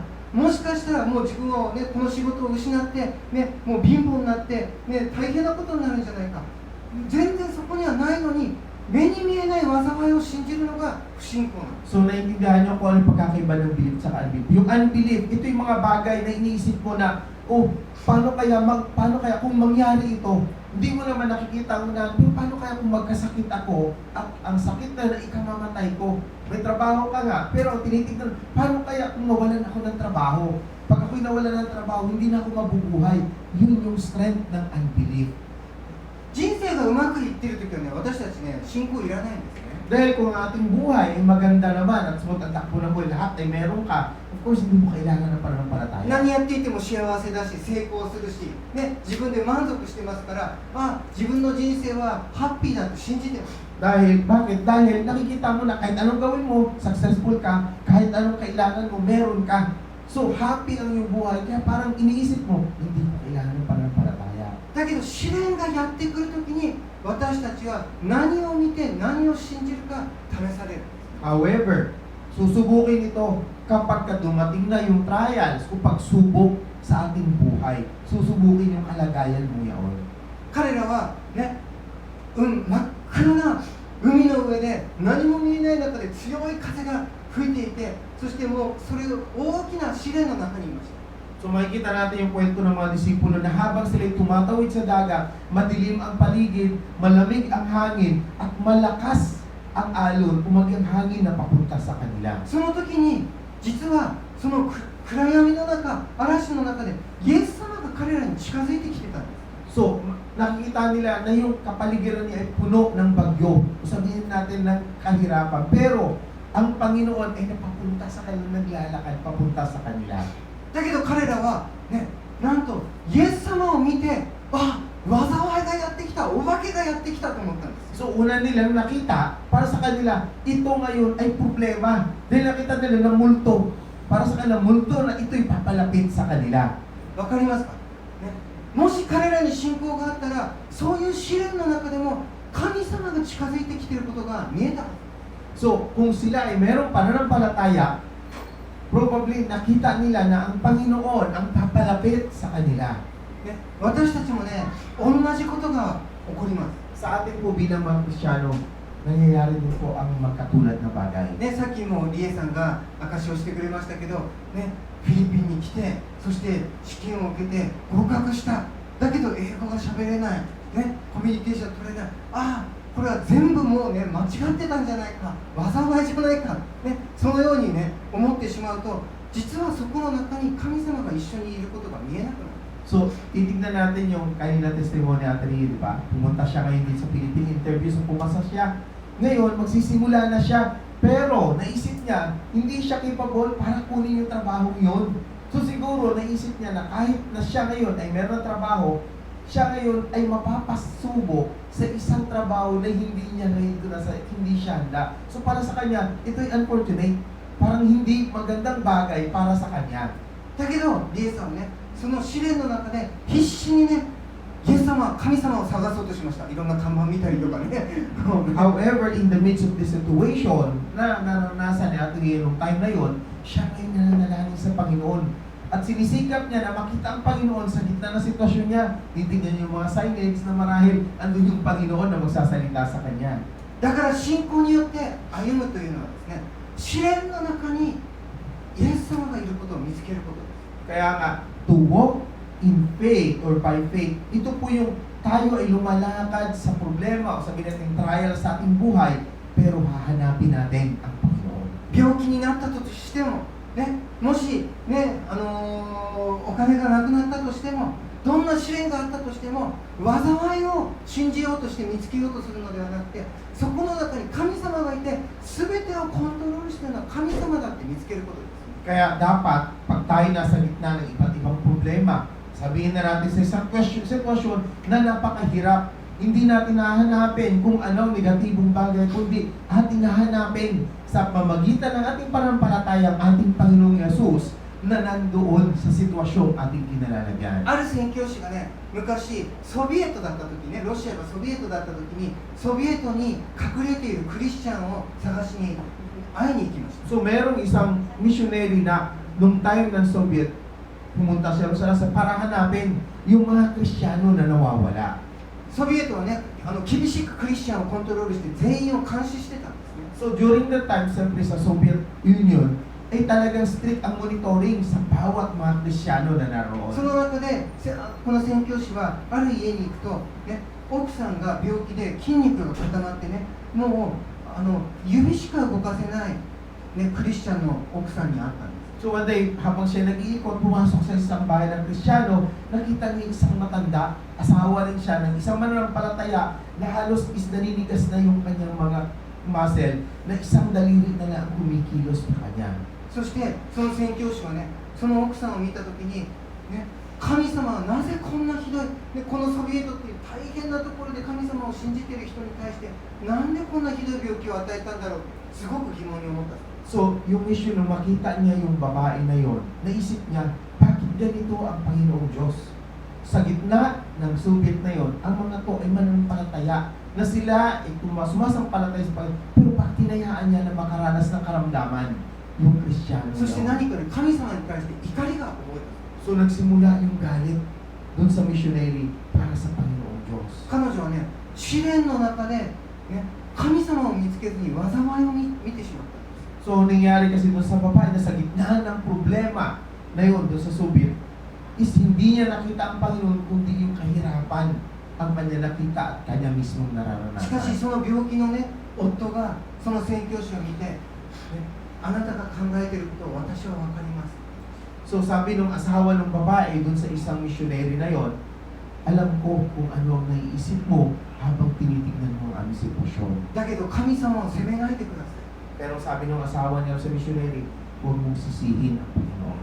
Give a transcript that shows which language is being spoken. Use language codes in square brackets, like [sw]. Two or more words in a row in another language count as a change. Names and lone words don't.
[ja] もしかしたらもう自分は、ね、この仕事を失って、ね、もう貧乏になって、ね、大変なことになるんじゃないか。全然そこにはないのに目に見えない災いを信じるのが不信仰なんです。 [tl] So naiintindihan niyo kung ano yung pagkakaiba ng belief sa unbelief. Yung unbelief, ito yung mga bagay na iniisip mo na, oh, paano kaya kung mangyari ito? Hindi mo naman nakikita mo na, paano kaya kung magkasakit ako, ang sakit na ikamamatay ko, may trabaho ka nga, pero tinitignan, paano kaya kung nawalan ako ng trabaho? Pag ako'y nawalan ng trabaho, hindi na ako mabubuhay. Yun yung strength ng unbelief. [ja] 人生がうまくいっているときはね、私たちね、信仰いらないんですね。 [tl] Dahil kung ang ating buhay ay maganda naman at smooth ang takbo ng buhay, lahat ay meron ka, [en] of course, [tl] hindi mo kailangan ng pananampalataya. [ja] 何やっていても幸せだし、成功するし、ね、自分で満足してますから、自分の人生はハッピーだと信じてます。 [tl] Dahil, bakit? Dahil nakikita mo na kahit anong gawin mo, successful ka, kahit anong kailangan mo, meron ka. So, happy ang iyong buhay, kaya parang iniisip mo, hindi mo kailangan ng pananampalataya. [ja] だけど試練がやってくるときに、私たちは何を見て何を信じるか試される。 [tl] However, susubukin ito kapag dumating na yung trials o pagsubok sa ating buhay. Susubukin yung kalagayan mo yaon. [ja] 彼らはね、真っ暗な海の上で何も見えない中で強い風が吹いていて、そしてもうそれを大きな試練の中にいました。 [tl] So makikita natin yung kwento ng mga disipulo na habang sila'y tumatawid sa dagat, madilim ang paligid, malamig ang hangin, at malakas ang alon, ang hangin na papunta sa kanila. [ja] その時に実はその暗闇の中、嵐の中でイエス様が彼らに近づいてきてたんです。 [tl] So, nakikita nila na yung kapaligiran niya ay puno ng bagyo. O sabihin natin ng kahirapan. Pero, ang Panginoon ay napapunta sa kanila, naglalakad papunta sa kanila. [ja] だけど彼らはね、なんとイエス様を見て、災いがやってきた、お化けがやってきたと思ったんです。 [tl] So, una nilang nakita, para sa kanila, ito ngayon ay problema. Dahil nakita nila na multo. Para sa kanila, multo na ito'y papalapit sa kanila. [ja] わかりますか、ね、もし彼らに信仰があったら、そういう試練の中でも神様が近づいてきていることが見えた。 [tl] So, kung sila ay merong pananampalataya, probably nakita nila na ang Panginoon ang papalapit sa kanila. [ja] ね、私たちもね、同じことが起こります。 [tl] Sa atin po bilang mga Kristiyano, nangyayari din po ang magkatulad na bagay. [ja] ね、さっきもリエさんが証しをしてくれましたけど、ね、フィリピンに来て、そして試験を受けて合格した。だけど英語が喋れない、ね、コミュニケーション取れない。ああ、これは全部もうね、間違ってたんじゃないか、災いじゃないか、ね、そのようにね、思ってしまうと、実はそこの中に神様が一緒にいることが見えなくなる。 [tl] So, titignan natin yung kanina testimony Ate Ria, di ba? Pumunta siya ngayon dito sa [en] Philippine interview, [tl] so pumasa siya. Ngayon, magsisimula na siya, pero naisip niya, hindi siya capable para kunin yung trabaho yun. So siguro, naisip niya na kahit na siya ngayon ay meron ng trabaho, siya ngayon ay mapapasubo sa isang trabaho na hindi niya hindi siya handa. So para sa kanya, ito'y unfortunate. Parang hindi magandang bagay para sa kanya. [ja] だけど、リエさんはね、その試練の中で必死にね、イエス様、神様を探そうとしました。いろんな看板見たりとかね。 [en] However, in the midst of the situation [tl] na naranasan ni Ate Ria nung time na yon, siya ngayon nananalangin sa Panginoon. At sinisikap niya na makita ang Panginoon sa gitna ng sitwasyon niya. Titignan niyo yung mga signage na marahil andun yung Panginoon na magsasalita sa kanya. [ja] だから信仰によって歩むというのはですね、試練の中にイエス様がいることを見つけることです。 [tl] Kaya nga, [en] to walk in faith or by faith, [tl] ito po yung tayo ay lumalakad sa problema o sabihin natin trial sa ating buhay, pero hahanapin natin ang Panginoon. [ja] 病気になったとしても、ね、もし、ね、お金がなくなったとしても、どんな試練があったとしても、災いを信じようとして見つけようとするのではなくて、そこの中に神様がいて、全てをコントロールしているのは神様だって見つけることです。 [tl] Kaya dapat, pag tayo nasa gitna ng iba't ibang problema, sabihin na natin sa isang sitwasyon na napakahirap, hindi natin hahanapin kung anong negatibong bagay, kundi ating hahanapin sa pamagitan ng ating pananampalataya ang ating Panginoong Yesus na nandoon sa sitwasyong ating kinalalagyan. [ja] ある宣教師がね、昔ソビエトだった時ね、ロシアがソビエトだった時に、ソビエトに隠れているクリスチャンを探しに会いに行きました。 [tl] So merong isang missionary na nung time ng Soviet, pumunta siya para hanapin yung mga Kristiyano na nawawala. [ja] ソビエトはね、厳しくクリスチャンをコントロールして全員を監視してたんですね。 [en] So during that time, [tl] siyempre sa Soviet Union, ay talagang strict ang monitoring sa bawat mga Kristiyano na naroon. [ja] その中でこの宣教師はある家に行くと、ね、奥さんが病気で筋肉が固まってね、もう指しか動かせない、ね、クリスチャンの奥さんに会ったんです。 [en] So one day, [tl] habang siya nag-iikot, pumasok sa isang bahay ng Kristiyano, nakita niya isang matanda, asawa rin siya ng isang mananampalataya na halos is naninigas na yung kanyang mga muscle, na isang daliri na lang kumikilos sa kanya. [ja] そしてその宣教師はね、その奥さんを見たときに、ね、神様はなぜこんなひどい、ね、このソビエトっていう大変なところで神様を信じている人に対してなんでこんなひどい病気を与えたんだろう、すごく疑問に思った。 [tl] So, yung issue nung makita niya yung babae na yon, naisip niya, bakit ganito ang Panginoong Diyos? Sa gitna ng Soviet na yon, ang mga to ay mananampalataya na sila ay sumasampalataya sa Panginoon, pero bakit tinayaan niya na makaranas ng karamdaman yung Kristiyano [ja] そして [tl] yun? [ja] 何かで神様に対して怒りが覚えた。 [tl] So, nagsimula yung galit doon sa missionary para sa Panginoong Diyos. [ja] 彼女はね、試練の中で、ね、神様を見つけずに災いを見てしまった。 [tl] So, nangyari kasi doon sa babae na sa gitna ng problema na yun doon sa Soviet, is hindi niya nakita ang Panginoon, kundi yung kahirapan ang kanya nakita at kanya mismong [ja] しかし [tl] nararanasan. [ja] その病気のね、夫がその宣教師を見て、ね、あなたが考えていることを私は分かります。 [tl] So, sabi ng asawa ng babae doon sa isang missionary na yon, alam ko kung ano ang naiisip mo habang tinitignan mo ang aming sitwasyon. [ja] だけど神様を責めないでください。 [tl] Pero sabi ng asawa niya sa missionary, huwag mong sisihin ang Panginoon.